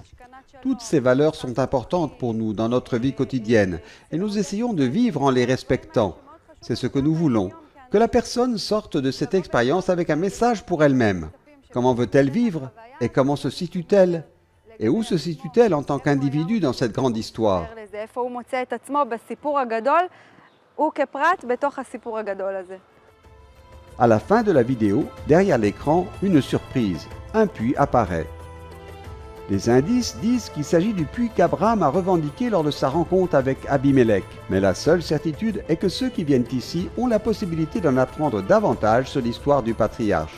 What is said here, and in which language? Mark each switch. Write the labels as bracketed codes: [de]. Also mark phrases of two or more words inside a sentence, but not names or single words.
[fr] Toutes ces valeurs sont importantes pour nous dans notre vie quotidienne et nous essayons de vivre en les respectant. C'est ce que nous voulons, que la personne sorte de cette expérience avec un message pour elle-même. Comment veut-elle vivre et comment se situe-t-elle? Et où se situe-t-elle en tant qu'individu dans cette grande histoire? [he] איפה הוא מוצא את עצמו בסיפור הגדול, הוא כפרט בתוך הסיפור הגדול הזה. [fr] À la fin de la vidéo, derrière l'écran, une surprise. Un puits apparaît. Les indices disent qu'il s'agit du puits qu'Abraham a revendiqué lors de sa rencontre avec Abimelech. Mais la seule certitude est que ceux qui viennent ici ont la possibilité d'en apprendre davantage sur l'histoire du patriarche.